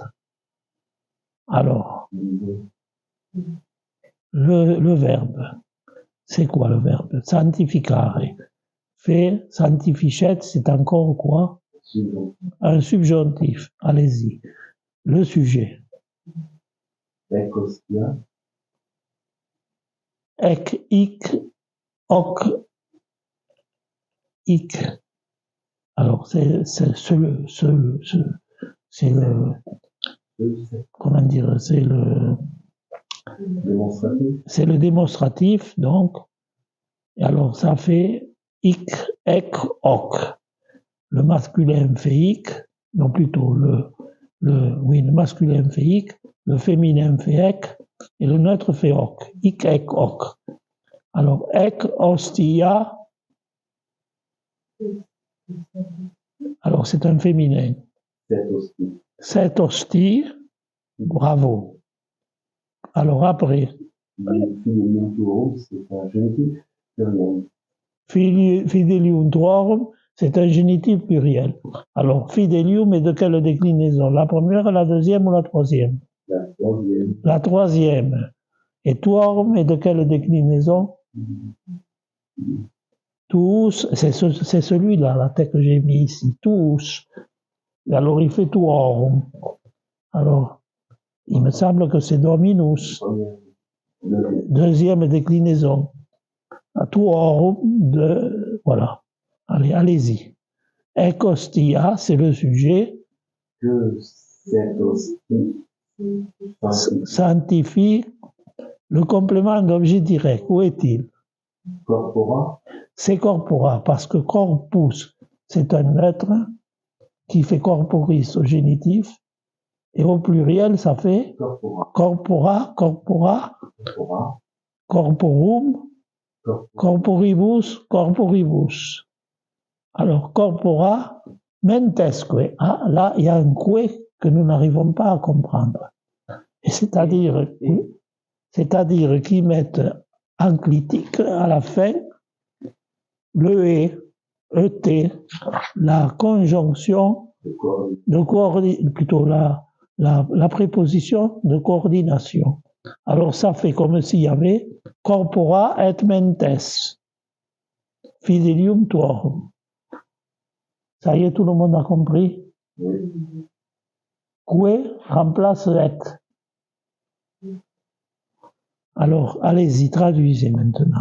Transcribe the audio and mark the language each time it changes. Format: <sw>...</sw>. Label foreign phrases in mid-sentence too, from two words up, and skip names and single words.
<fr>Alors, le verbe. C'est quoi le verbe? Sanctificare. Fait, sanctificet, c'est encore quoi? Un subjonctif. Allez-y. Le sujet.</fr> <la>Ec hostia, Ec, hic, hoc, hic.</la> <fr>Alors, c'est le, comment dire, démonstratif, c'est le démonstratif, donc. Et alors, ça fait</fr> <la>hic, ec, hoc.</la> <fr>Le masculin fait hic, non plutôt le masculin fait hic, le féminin fait ec, et le neutre fait hoc.</fr> <la>Hic, ec, hoc. Alors, ec, hostia.</la> <fr>Alors, c'est un féminin. cette hostie, Cette hostie, bravo. Alors, après,</fr> <la>fidelium tuorum,</la> <fr>c'est un génitif pluriel.</fr> <la>fidelium tuorum,</la> <fr>c'est un génitif pluriel. Alors, fidelium est de quelle déclinaison? La première, la deuxième ou la troisième? La troisième, La troisième. Et tuorum est de quelle déclinaison? Tous, c'est celui-là, la tête que j'ai mis ici. Tous. Alors, il fait tuorum. Alors, il me semble que c'est dominus. première, Deuxième déclinaison. Tuorum de. Voilà. Allez, allez-y.</fr> <la>Ec hostia,</la> <fr>c'est le sujet. que cette hostie Sanctifie le complément d'objet direct. Où est-il? corpora, C'est corpora, parce que corpus, c'est un être qui fait corporis au génitif, et au pluriel, ça fait corpora,</fr> <la>corpora, corpora, corpora, corporum, corpora, corporibus, corporibus. Alors, corpora, mentesque.</la> <fr>Ah, là, il y a un que que nous n'arrivons pas à comprendre. Et c'est-à-dire qu'ils mettent en clitique à la fin le et, la conjonction de coordination, plutôt la préposition de coordination. Alors ça fait comme s'il y avait</fr> <la>corpora et mentes, fidelium tuorum.</la> <fr>Ça y est, tout le monde a compris? Que remplace et. Alors, allez-y, traduisez maintenant.</fr>